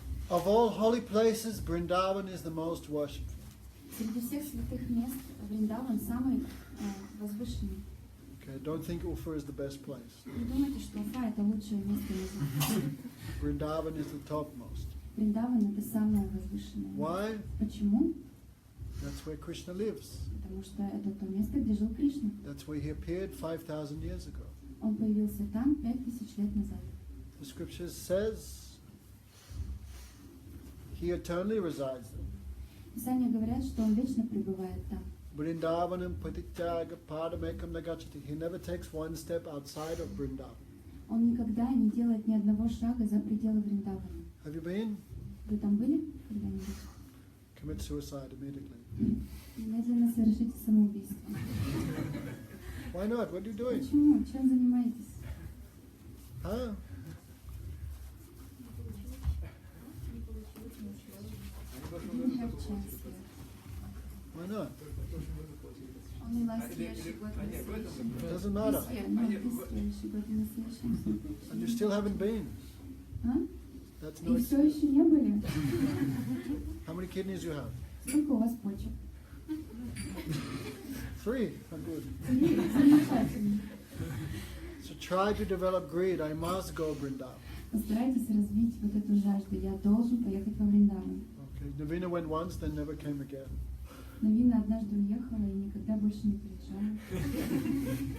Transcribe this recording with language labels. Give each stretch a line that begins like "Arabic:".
English: Of all holy places, Vrindavan is the most worshipful.
Russian: Среди всех святых мест Вриндаван самый возвышенный.
English: Okay, don't think Ufa is the best place.
Russian: Не думайте, что Уфа это лучшее место на земле.
English: Vrindavan is the topmost.
Russian: Вриндаван это самое возвышенное.
English: Why?
Russian: Почему?
English: That's where Krishna lives.
Russian: Потому что это то место, где жил Кришна.
English: That's where he appeared 5,000 years ago.
Russian: Он появился там 5000 лет назад.
English: The scripture says he eternally resides there.
Russian: Писания говорят, что он вечно пребывает там.
Sanskrit: Vrindavanam patityaga padamekam nagachati.
English: He never takes one step outside of Vrindavan.
Russian: Он никогда не делает ни одного шага за пределы Вриндавана.
English: Have you been?
Russian: Вы там были когда-нибудь?
English: Commit suicide immediately.
Russian: Немедленно совершите самоубийство.
English: Why not? What are you doing?
Russian: Почему? Чем занимаетесь? Huh?
English: You didn't have chance yet. Why not? Only last year she got initiation. It doesn't matter. This year, no, this year she got initiation. And you still haven't been.
Russian: А?
English: That's no
Russian: И все еще не были?
English: How many kidneys you have?
Russian: Сколько у вас почек?
English: 3. Oh, good.
Russian: Замечательно.
English: So try to develop greed. I must go Vrindavan.
Russian: Постарайтесь развить вот эту жажду. Я должен поехать во Вриндаван.
English: Okay. Navina went once, then never came again.
Russian: Навина однажды уехала и никогда больше не приезжала.